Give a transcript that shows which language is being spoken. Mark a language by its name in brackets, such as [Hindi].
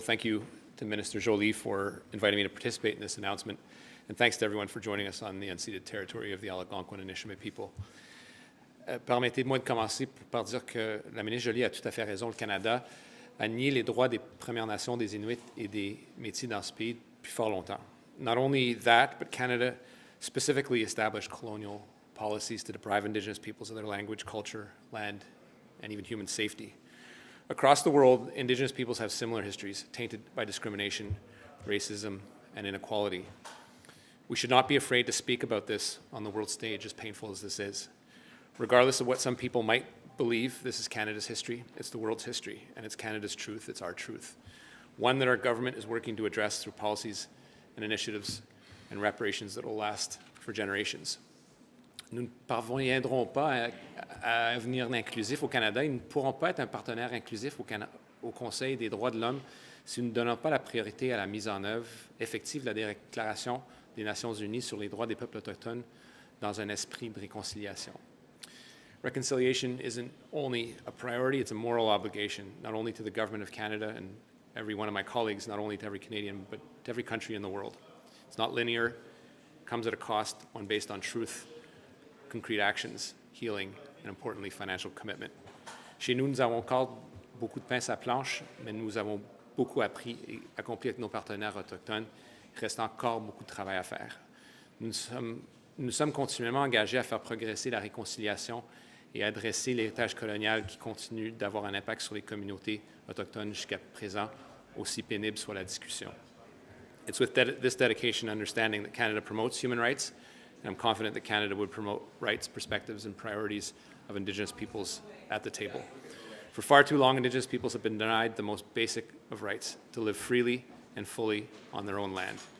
[English] Thank you to Minister Joly for inviting me to participate in this announcement. And thanks to everyone for joining us on the unceded territory of the Algonquin and Anishinaabe people. [French] Permettez-moi de commencer par dire que la ministre Joly a tout à fait raison. Le Canada a nié les droits des Premières Nations, des Inuits et des Métis dans ce pays depuis fort longtemps. [English] Not only that, but Canada specifically established colonial policies to deprive Indigenous peoples of their language, culture, land, and even human safety. Across the world, Indigenous peoples have similar histories, tainted by discrimination, racism, and inequality. We should not be afraid to speak about this on the world stage, as painful as this is. Regardless of what some people might believe, this is Canada's history, it's the world's history, and it's Canada's truth, it's our truth. One that our government is working to address through policies and initiatives and reparations that will last for generations. [French] Nous ne parviendrons pas à un avenir inclusif au Canada et nous ne pourrons pas être un partenaire inclusif au Conseil des droits de l'homme si nous ne donnons pas la priorité à la mise en œuvre effective de la Déclaration des Nations Unies sur les droits des peuples autochtones dans un esprit de réconciliation. [English] Reconciliation isn't only a priority, it's a moral obligation, not only to the Government of Canada and every one of my colleagues, not only to every Canadian, but to every country in the world. It's not linear, it comes at a cost, one based on truth, concrete actions, healing, and importantly, financial commitment. [French] Chez nous, nous avons encore beaucoup de pain sur la planche, mais nous avons beaucoup appris et accompli avec nos partenaires autochtones. Il reste encore beaucoup de travail à faire. Nous sommes continuellement engagés à faire progresser la réconciliation et à adresser l'héritage colonial qui continue d'avoir un impact sur les communautés autochtones jusqu'à présent, aussi pénible soit la discussion. [English] It's with this dedication and understanding that Canada promotes human rights, and I'm confident that Canada would promote rights, perspectives, and priorities of Indigenous peoples at the table. For far too long, Indigenous peoples have been denied the most basic of rights, to live freely and fully on their own land.